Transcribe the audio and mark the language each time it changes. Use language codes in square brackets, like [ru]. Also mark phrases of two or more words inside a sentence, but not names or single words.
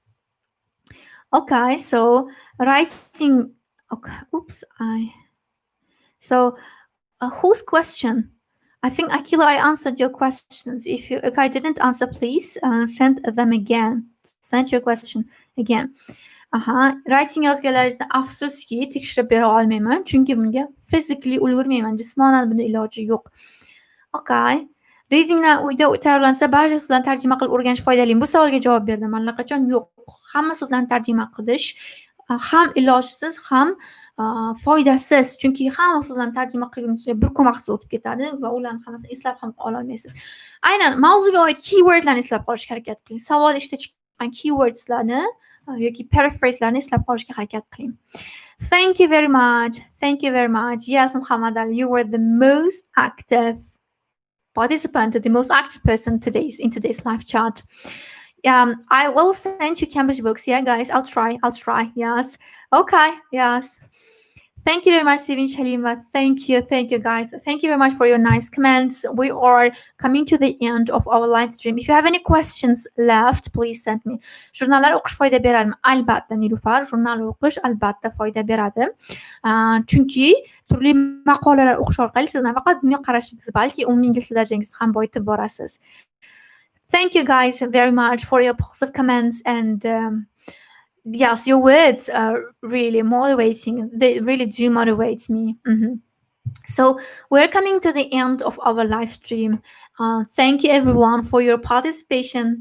[en] Okay, so writing. Okay, oops, so whose question? I think, Akila, I answered your questions. If I didn't answer, please send them again. Send your question again. [uz] Writing yozganlaringizni afsuski tekshirib bera olmayman, chunki bunga physically ulgurmayman, jismonan buni iloji yo'q. [en] Okay. [uz] Readingdan uyda tayyorlansa barcha so'zlarni tarjima qilib o'rganish foydalimi? Bu savolga javob berdim allaqachon. Yo'q. Hamma so'zlarni tarjima qilish ham ilojsiz, ham foydasiz. Chunki hamma so'zlarni tarjima qilguncha bir kun vaqtingiz o'tib ketadi va ularni hammasini eslab ham ololmaysiz. Aynan mavzuga oid keywordlarni eslab qolishga harakat qiling. Savol ishida chiqqan keywordslarni yoki paraphraselarni eslab qolishga harakat qiling. [en] Thank you very much. Yes, Muhammad Ali, you were the most active participant, the most active person in today's live chat. I will send you Cambridge books. Yeah, guys, I'll try. Yes. Okay. Yes. Thank you very much, Sivin Shalima. Thank you, guys. Thank you very much for your nice comments. We are coming to the end of our live stream. If you have any questions left, please send me. [uz] Jurnallar o'qish foyda beradimi? Albatta, Nilufar. Jurnal o'qish albatta foyda beradi. Chunki turli maqolalar o'qish orqali siz nafaqat dunyoqarashingiz, balki umumiy ingliz darajangizni ham boyitib borasiz. [en] Thank you, guys, very much for your positive comments and. Yes, your words are really motivating. They really do motivate me. So we're coming to the end of our live stream. Thank you, everyone, for your participation.